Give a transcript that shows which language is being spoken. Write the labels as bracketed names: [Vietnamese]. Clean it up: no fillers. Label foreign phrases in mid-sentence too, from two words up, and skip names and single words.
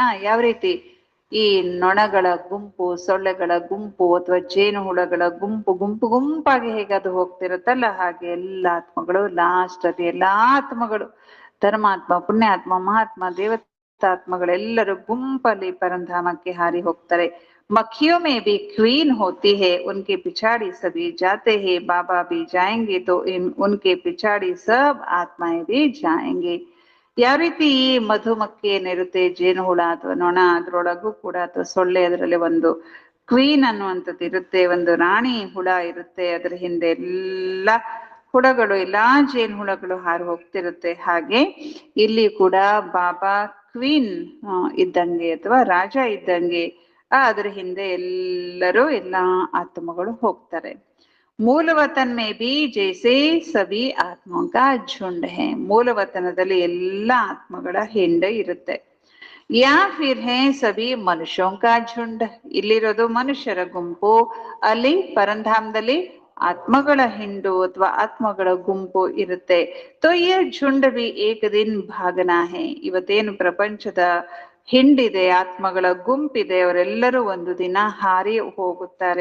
[Kannada] ಯಾವ ರೀತಿ ಈ ನೊಣಗಳ ಗುಂಪು, ಸೊಳ್ಳೆಗಳ ಗುಂಪು ಅಥವಾ ಜೇನು ಹುಳಗಳ ಗುಂಪು ಗುಂಪಾಗಿ ಹೇಗೆ ಅದು ಹೋಗ್ತಿರುತ್ತಲ್ಲ, ಹಾಗೆ ಎಲ್ಲ ಆತ್ಮಗಳು ಲಾಸ್ಟ್ ಅಲ್ಲಿ ಎಲ್ಲಾ ಆತ್ಮಗಳು ಧರ್ಮಾತ್ಮ ಪುಣ್ಯಾತ್ಮ ಮಹಾತ್ಮ ದೇವತಾತ್ಮಗಳೆಲ್ಲರೂ ಗುಂಪಲ್ಲಿ ಪರಂಧಾಮಕ್ಕೆ ಹಾರಿ ಹೋಗ್ತಾರೆ. [Hindi] मक्खियों में भी क्वीन होती है, उनके पिछाड़ी सभी जाते हैं. बाबा भी जाएंगे तो उनके पिछाड़ी सब आत्माएं भी जाएंगे. [Kannada] ಯಾವ ರೀತಿ ಈ ಮಧುಮಕ್ಕಿ ಏನಿರುತ್ತೆ, ಜೇನು ಹುಳ ಅಥವಾ ನೊಣ, ಅದ್ರೊಳಗೂ ಕೂಡ ಅಥವಾ ಸೊಳ್ಳೆ, ಅದರಲ್ಲಿ ಒಂದು ಕ್ವೀನ್ ಅನ್ನುವಂಥದ್ದು ಇರುತ್ತೆ, ಒಂದು ರಾಣಿ ಹುಳ ಇರುತ್ತೆ, ಅದ್ರ ಹಿಂದೆ ಎಲ್ಲ ಹುಳಗಳು, ಎಲ್ಲಾ ಜೇನು ಹುಳಗಳು ಹಾರಿ ಹೋಗ್ತಿರುತ್ತೆ. ಹಾಗೆ ಇಲ್ಲಿ ಕೂಡ ಬಾಬಾ ಕ್ವೀನ್ ಇದ್ದಂಗೆ ಅಥವಾ ರಾಜ ಇದ್ದಂಗೆ ಅದ್ರ ಹಿಂದೆ ಎಲ್ಲರೂ ಎಲ್ಲಾ ಆತ್ಮಗಳು ಹೋಗ್ತಾರೆ. [Hindi] मूलवतन में भी जैसे सभी आत्मा का झुंड है. [Kannada] ಮೂಲವತನದಲ್ಲಿ ಎಲ್ಲ ಆತ್ಮಗಳ ಹಿಂಡೆ ಇರುತ್ತೆ. [Hindi] या फिर है सभी मनुष्यों का झुंड, [Kannada] ಇಲ್ಲಿರೋದು ಮನುಷ್ಯರ ಗುಂಪು, ಅಲ್ಲಿ ಪರಂಧಾಮದಲ್ಲಿ ಆತ್ಮಗಳ ಹಿಂಡು ಅಥವಾ ಆತ್ಮಗಳ ಗುಂಪು ಇರುತ್ತೆ. [Hindi] तो ये झुंड भी एक दिन भागना है, [Kannada] ಇವತ್ತೇನು ಪ್ರಪಂಚದ ಹಿಂಡಿದೆ, ಆತ್ಮಗಳ ಗುಂಪಿದೆ, ಅವರೆಲ್ಲರೂ ಒಂದು ದಿನ ಹಾರಿ ಹೋಗುತ್ತಾರೆ.